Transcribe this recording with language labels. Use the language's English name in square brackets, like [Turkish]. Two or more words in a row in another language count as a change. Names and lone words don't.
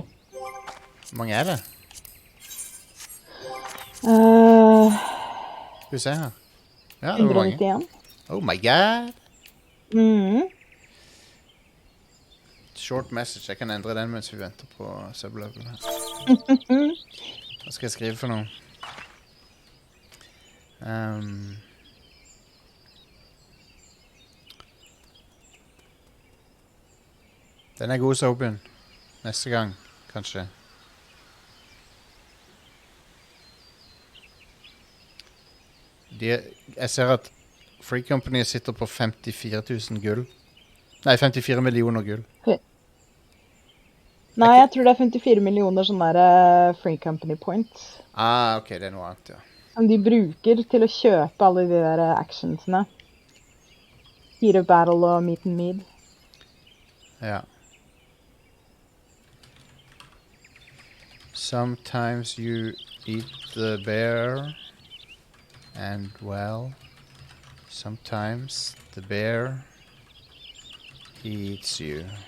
[Norwegian] Hvor mange det? Skal vi se her. Ja, det var mange. 191. [English] Oh my god. Short message. [Norwegian] Jeg kan endre den mens vi venter på sublevel her. Hva skal jeg skrive for noe? Den god, Sobin. Neste gang, kanskje. Jeg ser at Free Company sitter på 54 000 gull. Nei, 54 millioner gull. Nei, jeg tror det er 54 millioner sånne der Free Company points. Ok, det er noe annet, ja. Som de bruker til å kjøpe alle de der actionsene. Heat of Battle og Meet and Mead. Ja. [English] Sometimes you eat the bear, and well, sometimes the bear eats you.